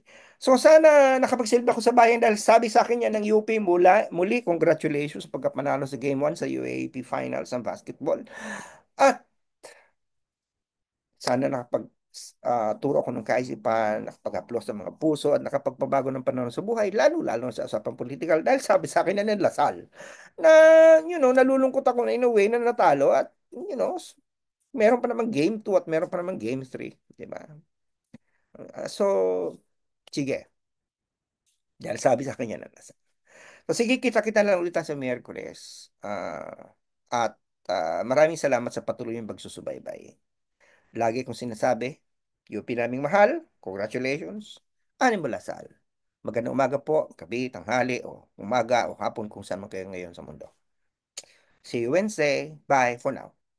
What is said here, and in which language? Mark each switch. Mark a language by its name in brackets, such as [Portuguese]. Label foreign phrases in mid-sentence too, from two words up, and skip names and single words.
[Filipino] So sana nakapagsilbi ako sa bayan dahil sabi sa akin yan ng UP muli, congratulations sa pagkapanalo sa Game 1 sa UAAP Finals ng basketball. At sana turo ako ng kaisipan, nakapag-haplos sa mga puso at nakapagpabago ng pananaw sa buhay, lalo-lalo sa usapang politikal. Dahil sabi sa akin na ng Lasal na, nalulungkot ako na [English] in a way [Filipino] na natalo at, meron pa namang game 2 at meron pa namang game 3. Di ba? So, sige. Dahil sabi sa kanya na Lasal. So, sige, kita-kita lang ulit tayo sa Miyerkules. At maraming salamat sa patuloy yung pagsusubaybay. Lagi kong sinasabi, UP naming mahal, congratulations, Animo Lasal. Magandang umaga po, gabi, tanghali, o umaga, o hapon kung saan man kayo ngayon sa mundo. [English] See you Wednesday. Bye for now.